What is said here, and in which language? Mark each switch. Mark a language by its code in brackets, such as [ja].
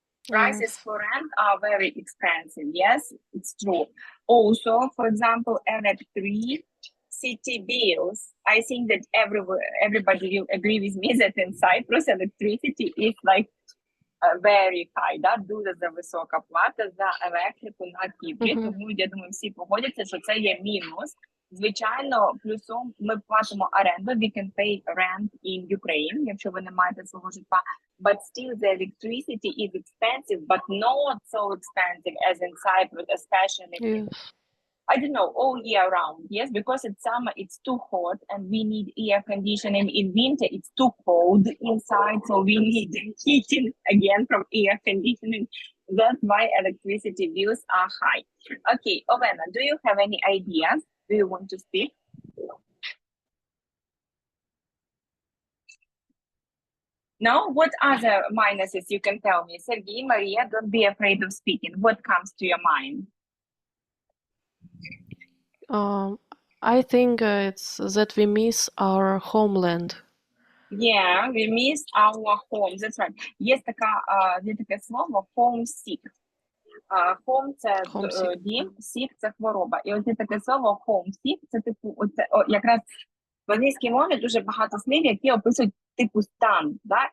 [en] Prices Yes. for rent are very expensive. Yes, it's true. Also, for example, electricity bills. I think that everybody will agree with me that in Cyprus, electricity is like very high, да? [uk] Дуже висока плата за електрику на Кіпрі, Мгм. тому я думаю, всі погодяться, що це є мінус. Звичайно, плюсом ми платимо оренду, [en] we can pay rent in Ukraine, [uk] якщо ви не маєте свого житла, [en] but still the electricity is expensive, but not so expensive as in Cyprus, especially Yes. I don't know, all year round. Yes, because it's summer, it's too hot, and we need air conditioning. In winter, it's too cold inside, so we need heating again from air conditioning. That's why electricity bills are high. Okay, Ovena, do you have any ideas? Do you want to speak? No? What other minuses you can tell me? Sergey, Maria, don't be afraid of speaking. What comes to your mind? I think it's that we miss our homeland. Yeah, we miss our home. That's right. [uk] Є таке слово homesick. Home – це [en] Homesick. [uk] дім, sick – це хвороба. І ось є таке слово homesick – це типу, якраз в англійській мові дуже багато слів, які описують типу стан. Да?